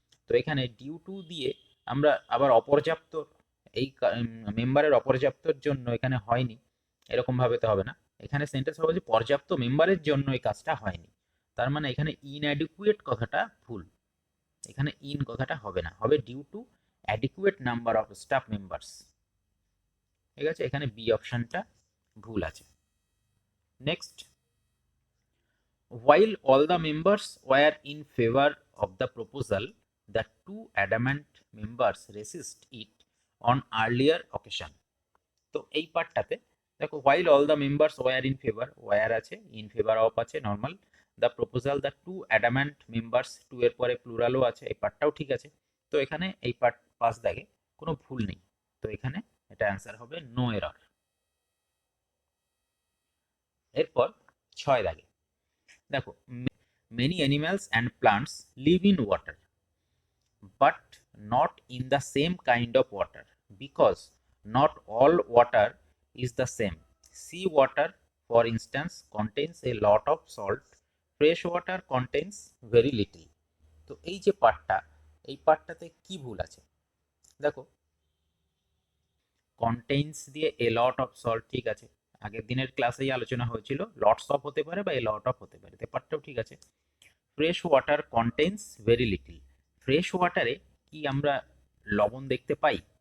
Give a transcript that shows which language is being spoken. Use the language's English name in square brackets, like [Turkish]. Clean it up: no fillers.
[Bangla] তো এখানে due to দিয়ে আমরা আবার অপর্যাপ্ত, এই মেম্বারের অপর্যাপ্তর জন্য এখানে হয়নি, এরকম ভাবে তো হবে না। এখানে সেন্টেন্স হবে যে পর্যাপ্ত মেম্বারের জন্য এই কাজটা হয়নি, তার মানে এখানে ইনঅ্যাডিকুয়েট কথাটা ভুল, এখানে ইন কথাটা হবে না, হবে [English] due to adequate number of staff members, [Bangla] ঠিক আছে? এখানে বি অপশনটা ভুল আছে। [English] Next, while all the members were in favor of the proposal, the two adamant members resist it on earlier occasion. [Bangla] তো এই পার্টটাতে দেখো [English] while all the members were in favor, [Bangla] were আছে, in favor of আছে normal, [English] the proposal the two adamant members, [Bangla] two এর পরে প্লুরালও আছে, এই পার্টটাও ঠিক আছে। তো এখানে এই পার্ট পাস দাগে কোনো ভুল নেই, তো এখানে এটা অ্যান্সার হবে নো এরর। এরপর 6 দাগে দেখো, [English] many animals and plants live in water but not in the same kind of water because not all water is the same. Sea water, for instance, contains a lot of salt, fresh water contains very little. [Bangla] তো এই যে পার্টটা, এই পার্টটাতে কি ভুল আছে? দেখো contains দিয়ে [English] a lot of salt, [Bangla] ঠিক আছে, আগের দিনের ক্লাসেই আলোচনা হয়েছিল লটস অফ হতে পারে বা এ লট অফ হতে পারে, তো পার্টটাও ঠিক আছে। [English] fresh water contains very little, [Bangla] fresh ওয়াটারে কি আমরা লবণ দেখতে পাই?